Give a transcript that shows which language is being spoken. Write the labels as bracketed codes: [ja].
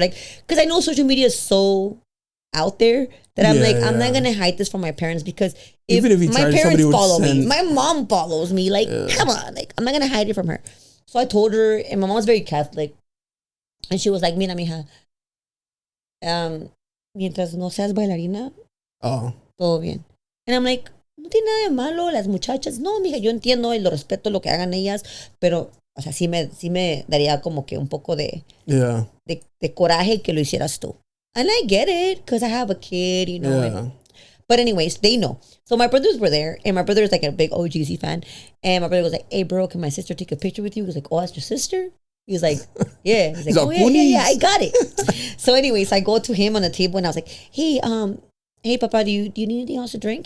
[en] Like because I know social media is so out there that I'm like, I'm not gonna hide this from my parents because if my parents follow me, my mom follows me, like, come on, like, I'm not gonna hide it from her. So I told her, and my mom's very Catholic, and she was like, [es] mira, mija, mientras no seas bailarina, todo bien. [en] And I'm like, [es] no tiene nada de malo las muchachas. No, mija, yo entiendo y lo respeto lo que hagan ellas, pero, o sea, sí me daría como que un poco de coraje que lo hicieras tú. [en] And I get it, because I have a kid, you know. Yeah. But anyways, they know. So my brothers were there, and my brother is like a big OGZ fan. And my brother was like, hey, bro, can my sister take a picture with you? He was like, oh, that's your sister? He was like, yeah. He's like, oh, yeah, I got it. So anyways, I go to him on the table, and I was like, hey, Papa, do you need anything else to drink?